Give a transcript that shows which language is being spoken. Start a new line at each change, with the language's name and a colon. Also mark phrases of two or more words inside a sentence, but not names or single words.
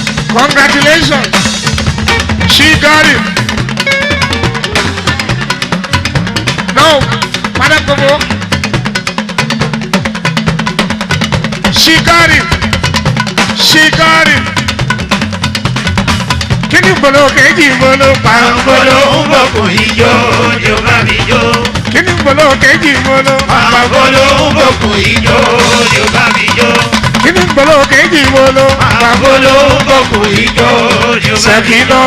English: Congratulations! She got it! No, Madam Kobo. She got it! She got it!
Yoruba: Kí ni bolo kejì bolo, pàmbolo? Pàmbolo ń bọ̀ kò í jó ni ó bá mi jó. Kí ni bolo kejì bolo? Pàmbolo ń bọ̀ kò í jó ni ó bá mi jó. Kí ni bolo kejì bolo? Pàmbolo ń bọ̀ kò í jó ni ó bá mi jó.